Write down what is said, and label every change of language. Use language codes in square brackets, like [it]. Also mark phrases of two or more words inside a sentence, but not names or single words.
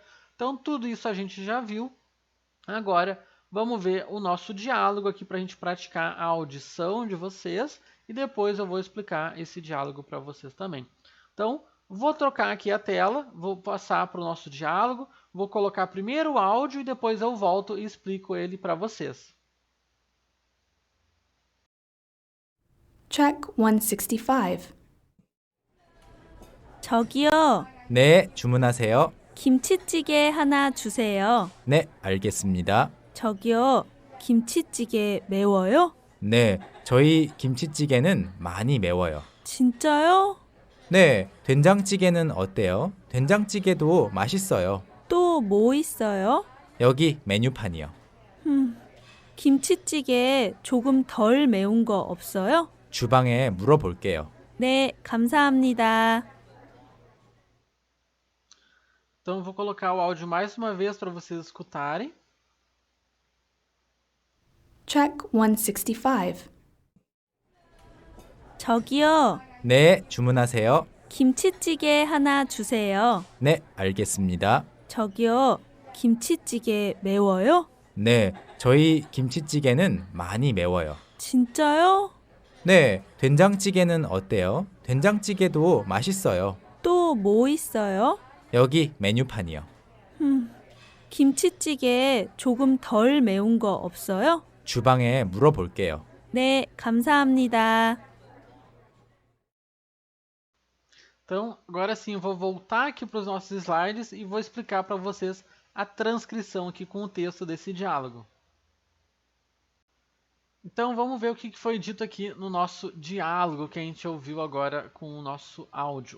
[pt] Então tudo isso a gente já viu. Agora vamos ver o nosso diálogo aqui para a gente praticar a audição de vocês e depois eu vou explicar esse diálogo para vocês também. Então, vou trocar aqui a tela, vou passar para o nosso diálogo, vou colocar primeiro o áudio e depois eu volto e explico ele para vocês. Track 165. [ko] 저기요, 네, 주문하세요. 김치찌개 하나 주세요. 네, 알겠습니다. 저기요, 김치찌개 매워요? 네, 저희 김치찌개는 많이 매워요. 진짜요? 네, 된장찌개는 어때요? 된장찌개도 맛있어요. 또 뭐 있어요? 여기 메뉴판이요. 김치찌개 조금 덜 매운 거 없어요? 주방에 물어볼게요. 네, 감사합니다. [pt] Então, eu vou colocar o áudio mais uma vez para vocês escutarem. Track 165. [ko] 저기요, 네, 주문하세요. 김치찌개 하나 주세요. 네, 알겠습니다. 저기요, 김치찌개 매워요? 네, 저희 김치찌개는 많이 매워요. 진짜요? 네, 된장찌개는 어때요? 된장찌개도 맛있어요. 또 뭐 있어요? 여기 메뉴판이요. 김치찌개 조금 덜 매운 거 없어요? 주방에 물어볼게요. 네, 감사합니다. [pt] Então, agora sim, eu vou voltar aqui para os nossos slides e vou explicar para vocês a transcrição aqui com o texto desse diálogo. Então vamos ver o que foi dito aqui no nosso diálogo que a gente ouviu agora com o nosso áudio.